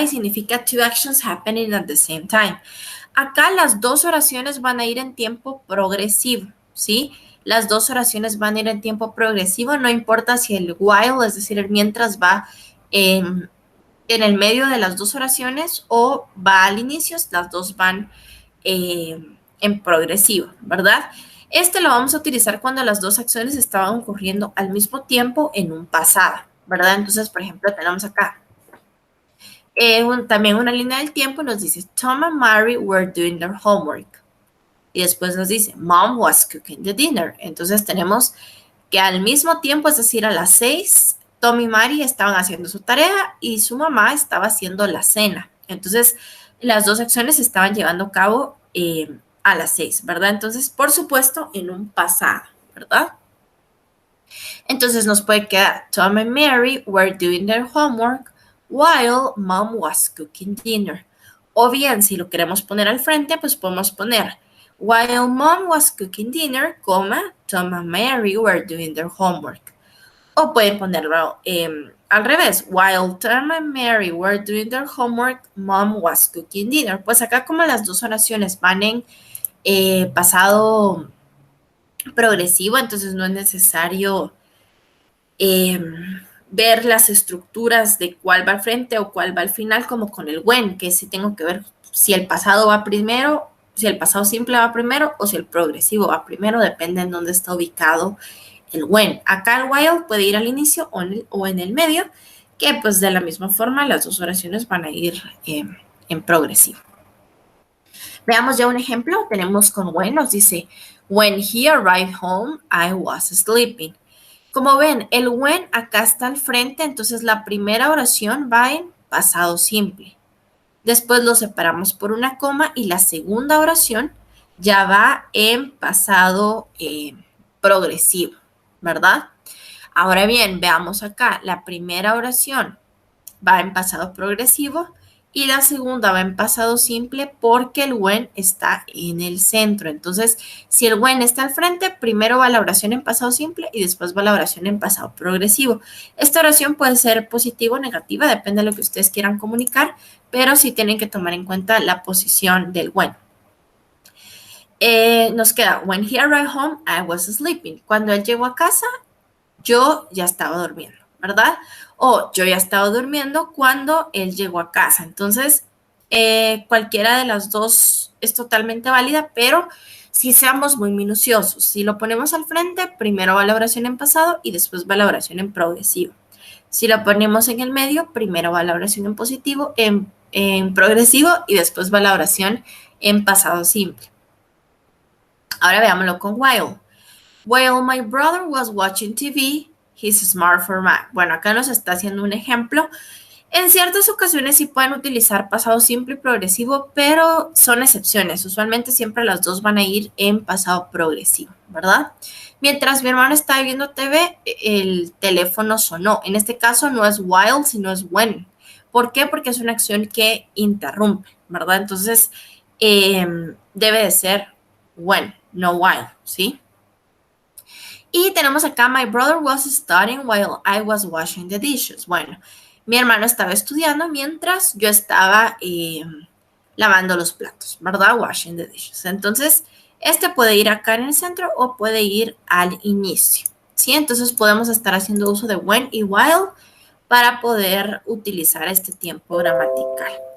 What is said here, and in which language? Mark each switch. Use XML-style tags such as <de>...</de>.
<en>Y significa two actions happening at the same time.</en> <es>Acá las dos oraciones van a ir en tiempo progresivo, ¿sí? Las dos oraciones van a ir en tiempo progresivo, no importa si el while, es decir, el mientras va en el medio de las dos oraciones o va al inicio, las dos van en progresivo, ¿verdad? Este lo vamos a utilizar cuando las dos acciones estaban ocurriendo al mismo tiempo en un pasado, ¿verdad? Entonces, por ejemplo, tenemos acá también una línea del tiempo y nos dice, Tom and Mary were doing their homework. Y después nos dice,</es> <en>Mom was cooking the dinner.</en> <es>Entonces tenemos que al mismo tiempo, es decir, a las 6, Tom y Mary estaban haciendo su tarea y su mamá estaba haciendo la cena. Entonces, las dos acciones se estaban llevando a cabo a las 6, ¿verdad? Entonces, por supuesto, en un pasado, ¿verdad? Entonces nos puede quedar,</es> <en>Tom and Mary were doing their homework while Mom was cooking dinner.</en> <es>O bien, si lo queremos poner al frente, pues podemos poner,</es> <en>while Mom was cooking dinner,</en> <es>coma,</es> <en>Tom and Mary were doing their homework.</en> <es>O pueden ponerlo al revés,</es> <en>while Tom and Mary were doing their homework, Mom was cooking dinner.</en> <es>Pues acá como las dos oraciones van en pasado progresivo, entonces no es necesario ver las estructuras de cuál va al frente o cuál va al final, como con el when, que sí tengo que ver si el pasado va primero, si el pasado simple va primero o si el progresivo va primero, depende en dónde está ubicado el when. Acá el while puede ir al inicio o en el medio, que pues de la misma forma las dos oraciones van a ir en progresivo. Veamos ya un ejemplo. Tenemos con when, nos dice,</es> <en>when he arrived home, I was sleeping.</en> <es>Como ven, el when acá está al frente, entonces la primera oración va en pasado simple. Después lo separamos por una coma y la segunda oración ya va en pasado progresivo, ¿verdad? Ahora bien, veamos acá, la primera oración va en pasado progresivo y la segunda va en pasado simple porque el when está en el centro. Entonces, si el when está al frente, primero va la oración en pasado simple y después va la oración en pasado progresivo. Esta oración puede ser positiva o negativa, depende de lo que ustedes quieran comunicar, pero sí tienen que tomar en cuenta la posición del when. Nos queda,</es> <en>when he arrived home, I was sleeping.</en> <es>Cuando él llegó a casa, yo ya estaba durmiendo, ¿verdad? O yo ya estaba durmiendo cuando él llegó a casa. Entonces, cualquiera de las dos es totalmente válida, pero si seamos muy minuciosos. Si lo ponemos al frente, primero va la oración en pasado y después va la oración en progresivo. Si lo ponemos en el medio, primero va la oración en positivo, en progresivo y después va la oración en pasado simple. Ahora veámoslo con while.</es> <en>While my brother was watching TV, his smartphone.</en> <es>Bueno, acá nos está haciendo un ejemplo En ciertas ocasiones sí pueden utilizar pasado simple y progresivo, pero son excepciones. Usualmente siempre las dos van a ir en pasado progresivo, ¿verdad? Mientras mi hermano estaba viendo TV, el teléfono sonó. En este caso no es while, sino es when. ¿Por qué? Porque es una acción que interrumpe, ¿verdad? Entonces, debe de ser when, no while, ¿sí? Y tenemos acá,</es> <en>my brother was studying while I was washing the dishes.</en> <es>Bueno, mi hermano estaba estudiando mientras yo estaba lavando los platos, ¿verdad?</es> <en>Washing the dishes.</en> <es>Entonces, este puede ir acá en el centro o puede ir al inicio, ¿sí? Entonces, podemos estar haciendo uso de when y while para poder utilizar este tiempo gramatical.</es>